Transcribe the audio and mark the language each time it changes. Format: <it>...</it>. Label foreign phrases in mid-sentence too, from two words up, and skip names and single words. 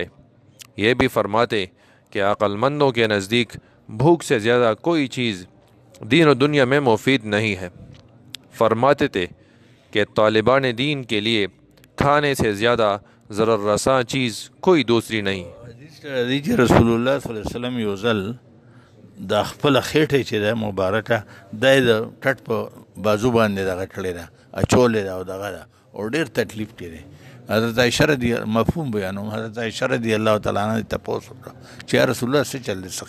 <ur>یہ بھی فرماتے کہ عقل مندوں کے نزدیک بھوک سے زیادہ کوئی چیز دین و دنیا میں مفید نہیں ہے. فرماتے تھے کہ طالبان دین کے لیے کھانے سے زیادہ ضرر رساں چیز کوئی دوسری نہیں.</ur> <ps>حدیث</ps> <ar>رسول الله صلی الله علیه وسلم</ar> <ps>یو ځل د خپل خېټې چې ده مبارکه دا د ټټ په بازو باندې دغه کړې ده اچولې ده او دغه ده او ډېر تکلیف کې دی. حضرت عایشه رضی مفهوم بیانوم حضرت عایشه</ps> <ar>رضی الله تعالی عنها</ar> <ps>تپوس وکړه چې</ps> <ar>یا رسول الله</ar> <ps>څه چل دی څه</ps>